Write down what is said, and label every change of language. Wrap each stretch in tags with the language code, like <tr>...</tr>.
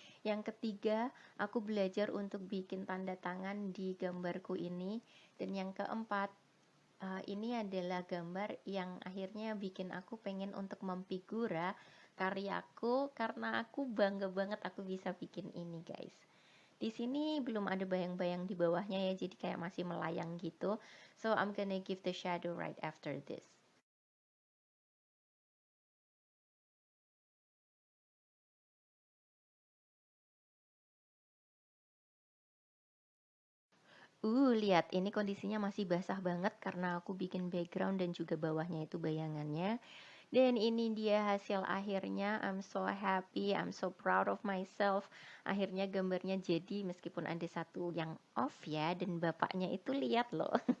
<id>Yang ketiga, aku belajar untuk bikin tanda tangan di gambarku ini. Dan yang keempat, ini adalah gambar yang akhirnya bikin aku pengen untuk memfigura karyaku, karena aku bangga banget aku bisa bikin ini guys. Di sini belum ada bayang-bayang di bawahnya ya, jadi kayak masih melayang gitu.</id> <en>So I'm gonna give the shadow right after this.</en> <id>Lihat ini kondisinya masih basah banget karena aku bikin background dan juga bawahnya itu bayangannya. Dan ini dia hasil akhirnya.</id> <en>I'm so happy, I'm so proud of myself.</en> <id>Akhirnya gambarnya jadi meskipun ada satu yang off ya, dan bapaknya itu lihat loh.</id>